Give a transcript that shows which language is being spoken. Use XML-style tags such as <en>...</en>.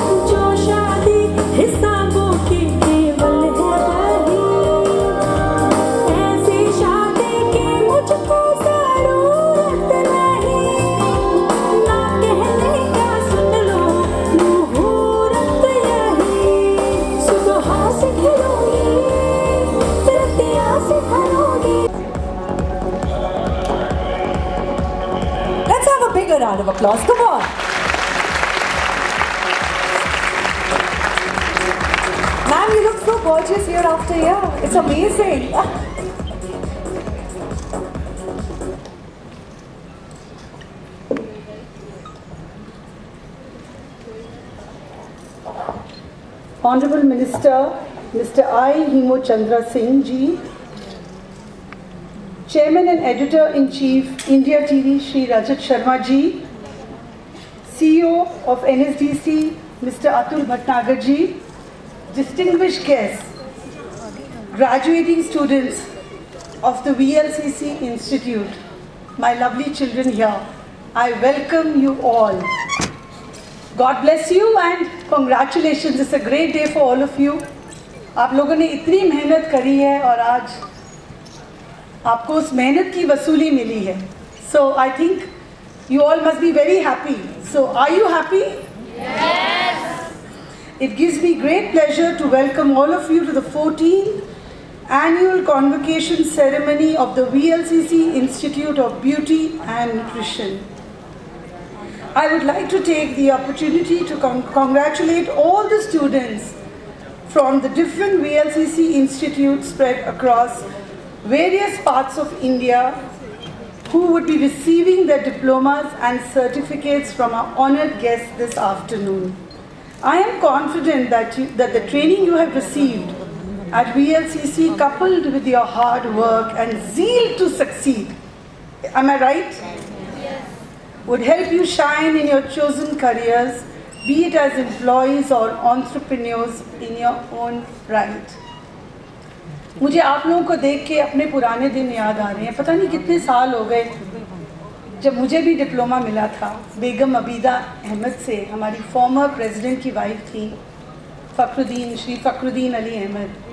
<hi>जो शादी हिसाबों की केवल है वही, ऐसी शादी की मुझको जरूरत नहीं, ना कहने का सुन लो मुहूर्त यही, सुबह से खिलूंगी, रतिया से भरूंगी।</hi> <en>Let's have a bigger round of applause. Come on. Ma'am, you look so gorgeous year after year. It's amazing. Honorable Minister, Mr. I. Himo Chandra Singh ji, Chairman and Editor-in-Chief, India TV, Shri Rajat Sharma ji, CEO of NSDC, Mr. Atul Bhatnagar ji, distinguished guests, graduating students of the VLCC Institute, my lovely children here, I welcome you all. God bless you and congratulations. It's a great day for all of you.</en> <hi>आप लोगों ने इतनी मेहनत करी है और आज आपको उस मेहनत की वसूली मिली है.</hi> <en>So I think you all must be very happy. So are you happy? Yes. It gives me great pleasure to welcome all of you to the 14th annual convocation ceremony of the VLCC Institute of Beauty and Nutrition. I would like to take the opportunity to congratulate all the students from the different VLCC institutes spread across various parts of India who would be receiving their diplomas and certificates from our honored guests this afternoon. I am confident that the training you have received at VLCC, coupled with your hard work and zeal to succeed, am I right? Yes. Would help you shine in your chosen careers, be it as employees or entrepreneurs in your own right.</en> <hi>मुझे आप लोगों को देख के अपने पुराने दिन याद आ रहे हैं। पता नहीं कितने साल हो गए जब मुझे भी डिप्लोमा मिला था। बेगम अबीदा अहमद से, हमारी फॉर्मर प्रेसिडेंट की वाइफ थी, श्री फ़खरुद्दीन अली अहमद।</hi>